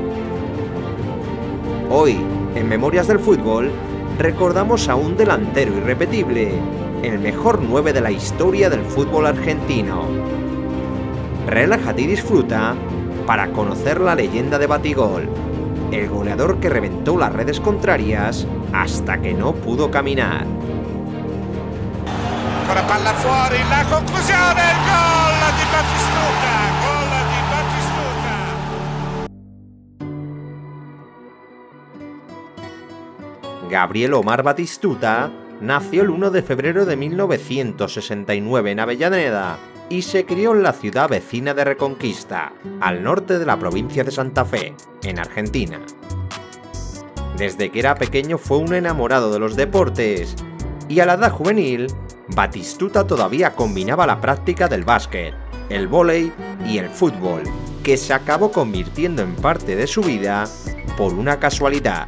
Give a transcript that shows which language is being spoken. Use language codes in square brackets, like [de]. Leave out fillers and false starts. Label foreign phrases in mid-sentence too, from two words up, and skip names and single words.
[es] Hoy, en Memorias del Fútbol, recordamos a un delantero irrepetible, el mejor 9 de la historia del fútbol argentino. Relájate y disfruta para conocer la leyenda de Batigol, el goleador que reventó las redes contrarias hasta que no pudo caminar. [it] Con la palla fuori, la conclusione, il gol di Batistuta, gol di Batistuta. [es] Gabriel Omar Batistuta nació el 1 de febrero de 1969 en Avellaneda y se crió en la ciudad vecina de Reconquista, al norte de la provincia de Santa Fe, en Argentina. Desde que era pequeño fue un enamorado de los deportes y a la edad juvenil, Batistuta todavía combinaba la práctica del básquet, el vóley y el fútbol, que se acabó convirtiendo en parte de su vida por una casualidad.